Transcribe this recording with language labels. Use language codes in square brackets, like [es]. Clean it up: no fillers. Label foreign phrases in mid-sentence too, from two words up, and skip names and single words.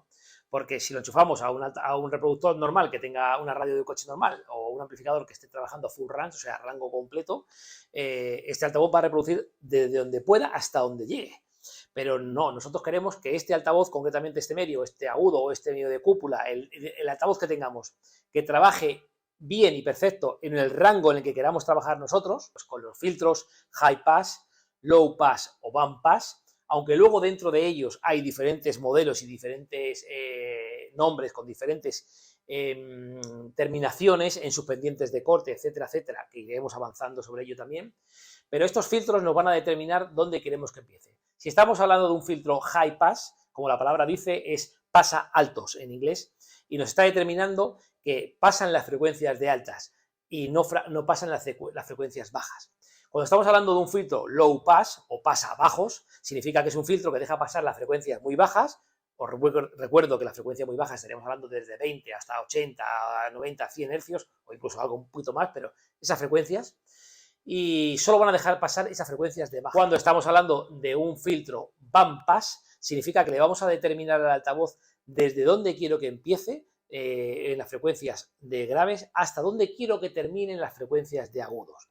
[es] Porque si lo enchufamos a un reproductor normal que tenga una radio de coche normal o un amplificador que esté trabajando a [en] full range, [es] o sea, rango completo, este altavoz va a reproducir desde donde pueda hasta donde llegue. Pero no, nosotros queremos que este altavoz, concretamente este medio, este agudo o este medio de cúpula, el altavoz que tengamos, que trabaje bien y perfecto en el rango en el que queramos trabajar nosotros, pues con los filtros [en] high pass, low pass [es] o [en] band pass, [es] aunque luego dentro de ellos hay diferentes modelos y diferentes nombres con diferentes terminaciones en sus pendientes de corte, etcétera, etcétera, que iremos avanzando sobre ello también, pero estos filtros nos van a determinar dónde queremos que empiece. Si estamos hablando de un filtro [en] high pass, [es] como la palabra dice, es pasa altos en inglés, y nos está determinando que pasan las frecuencias de altas y no pasan las frecuencias bajas. Cuando estamos hablando de un filtro [en] low pass [es] o pasa bajos, significa que es un filtro que deja pasar las frecuencias muy bajas. Os recuerdo que la frecuencia muy baja estaríamos hablando desde 20 hasta 80, 90, 100 hercios o incluso algo un poquito más, pero esas frecuencias, y solo van a dejar pasar esas frecuencias de baja. Cuando estamos hablando de un filtro [en] band pass, [es] significa que le vamos a determinar al altavoz desde dónde quiero que empiece en las frecuencias de graves hasta dónde quiero que terminen las frecuencias de agudos.